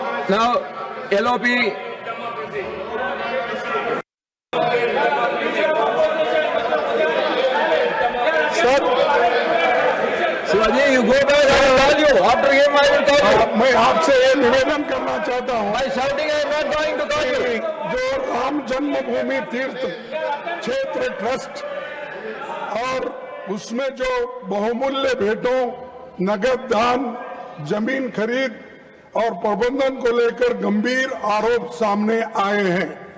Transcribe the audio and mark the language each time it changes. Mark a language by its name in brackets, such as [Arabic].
[English] Now, LOP. Shivaji, you go back. I will call you. After him, I will call you. [Hindi] मैं आपसे ये निवेदन करना चाहता हूँ, [English] By shouting, I am not going to call you. [Hindi] जो राम जन्मभूमि तीर्थ क्षेत्र ट्रस्ट और उसमें जो बहुमूल्य भेंटों, नगद दान, जमीन खरीद और प्रबंधन को लेकर गंभीर आरोप सामने आए हैं।